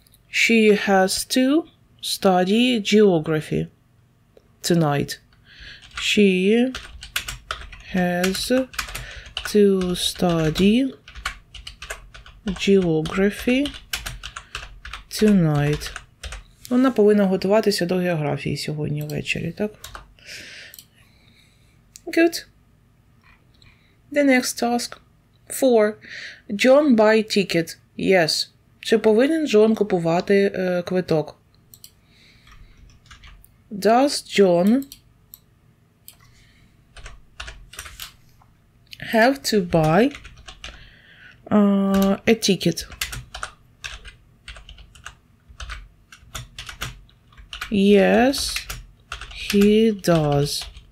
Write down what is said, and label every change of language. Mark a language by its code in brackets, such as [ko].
[en] She has to study geography tonight. She has to study geography tonight. [uk] Вона повинна готуватися до географії сьогодні ввечері, так? [en] Good. The next task. 4. John buy ticket. Yes. [uk] Чи повинен Джон купувати квиток? [en] Does John have to buy a ticket? Yes, he does.